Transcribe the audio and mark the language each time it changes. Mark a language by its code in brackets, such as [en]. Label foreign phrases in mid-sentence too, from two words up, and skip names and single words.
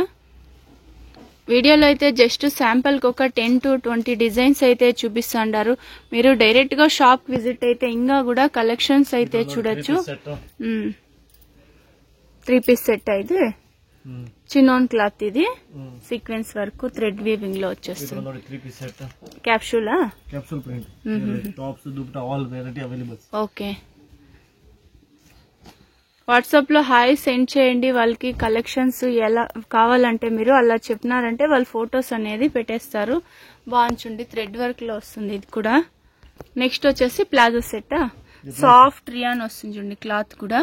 [te] వీడియోలో అయితే [en] just sample [te] కి ఒక 10 to 20 డిజైన్స్ అయితే చూపిస్తుంటారు. మీరు డైరెక్ట్ గా [en] shop visit [te] అయితే ఇంకా కూడా కలెక్షన్స్ అయితే చూడొచ్చు. 3 [en] piece set [te] అయితే చినాన్ క్లాత్ ఇది [en] sequence work thread weaving [te] లో వచ్చేస్తుంది. [kn] ನೋಡಿ 3 [en] piece set [te] క్యాప్సూల్ [en] capsule print tops dupatta all variety అవైలబుల్. [te] ఓకే, వాట్సాప్ లో [en] hi send [te] చేయండి. వాళ్ళకి కలెక్షన్స్ ఎలా కావాలంటే మీరు అలా చెప్పినారంటే వాళ్ళు ఫొటోస్ అనేది పెట్టేస్తారు. బాగుంది, [en] thread work [te] లో వస్తుంది ఇది కూడా. నెక్స్ట్ వచ్చేసి [en] palazzo set soft rayon [te] వస్తుంది చూడండి క్లాత్ కూడా.